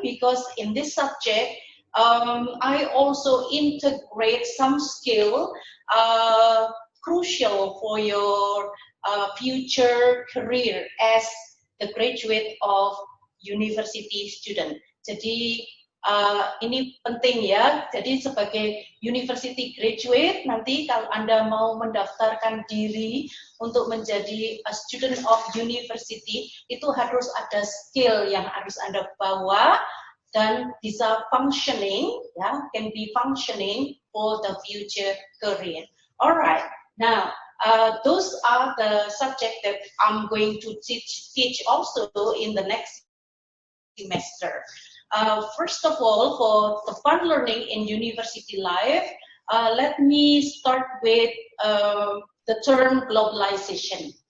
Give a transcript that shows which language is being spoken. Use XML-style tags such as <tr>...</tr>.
<en>Because in this subject, I also integrate some skill crucial for your future career as the graduate of university student.</en> <id>Jadi ini penting ya. Jadi sebagai university graduate, nanti kalau Anda mau mendaftarkan diri untuk menjadi</id> <en>a student of university,</en> <id>itu harus ada skill yang harus Anda bawa dan bisa functioning, ya,</id> <en>can be functioning for the future career. Alright, now those are the subjects that I'm going to teach also in the next semester. First of all, for the fun learning in university life, let me start with the term globalization.</en>